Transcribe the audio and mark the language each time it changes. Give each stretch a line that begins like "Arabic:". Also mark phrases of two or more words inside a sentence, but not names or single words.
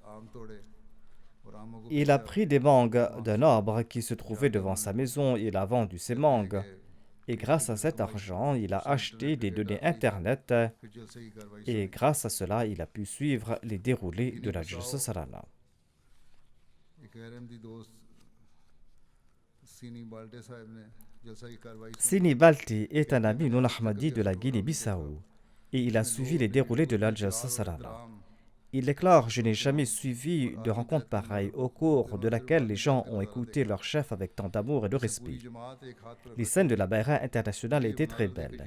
French: Il a pris des mangues d'un arbre qui se trouvait devant sa maison. Il a vendu ses mangues. Et grâce à cet argent, il a acheté des données Internet. Et grâce à cela, il a pu suivre les déroulés de la Jalsa Salana.
Urdu: ایک احمدی دوست سینی بالٹے صاحب نے جلسہ کی کارروائی سنی
French: Sini Balti est un ami non ahmadi de la Guinée-Bissau et il a suivi les déroulés de l'Al-Jalsa Salana. Il déclare: Je n'ai jamais suivi de rencontre pareille au cours de laquelle les gens ont écouté leur chef avec tant d'amour et de respect. Les scènes de la Bayra internationale étaient très belles.